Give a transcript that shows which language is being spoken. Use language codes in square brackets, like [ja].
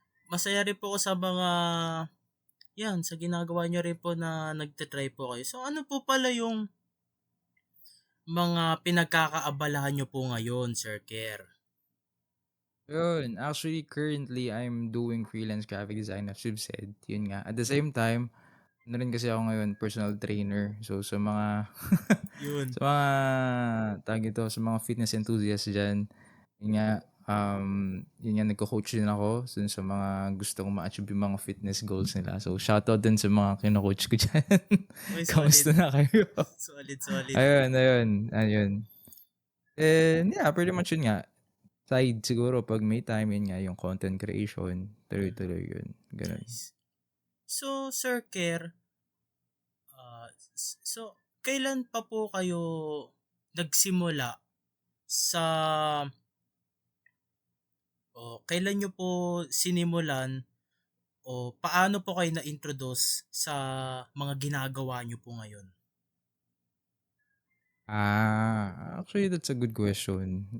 [tl] Masaya rin po ako sa mga, yan, sa ginagawa nyo rin po na nagtatry po kayo. So, ano po pala yung mga pinagkakaabalahan nyo po ngayon, Sir Ker? Yun, [en] actually currently I'm doing freelance graphic design as you've said, [tl] yun nga. [en] At the same time, [tl] ano rin kasi ako ngayon, [en] personal trainer. [tl] So sa mga Yun. sa mga tawag dito, sa mga fitness enthusiasts diyan, yun nga, yun nga nagco-coach din ako dun sa mga gustong ma-achieve yung mga fitness goals nila. So shoutout din sa mga kino-coach ko diyan. [en] Okay, solid. [tl] Kamusta na kayo? [en] Solid. [tl] Ayun. [en] And yeah, pretty much [tl] yun nga. Side siguro 'pag may time, yun nga yung content creation, Mhm. tuloy-tuloy yun, gano'n. [en] Nice. So, Sir Ker, [tl] So, kailan pa po kayo nagsimula sa o kailan niyo po sinimulan o paano po kayo na-introduce sa mga ginagawa niyo po ngayon? [en] Actually that's a good question.